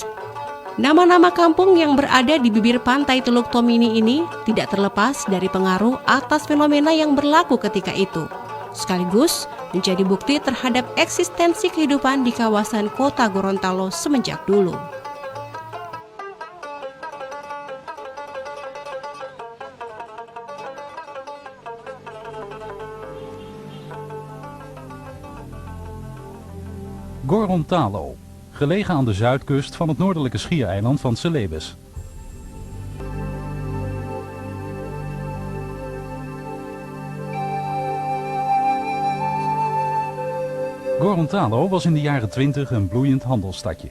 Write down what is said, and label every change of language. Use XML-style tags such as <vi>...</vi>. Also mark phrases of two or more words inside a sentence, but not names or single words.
<id>Nama-nama kampung yang berada di bibir pantai Teluk Tomini ini tidak terlepas dari pengaruh atas fenomena yang berlaku ketika itu, sekaligus menjadi bukti terhadap eksistensi kehidupan di kawasan kota Gorontalo semenjak dulu.</id> <nl>Gorontalo, gelegen aan de zuidkust van het noordelijke schiereiland van Celebes. Gorontalo was in de jaren 20 een bloeiend handelsstadje.</nl>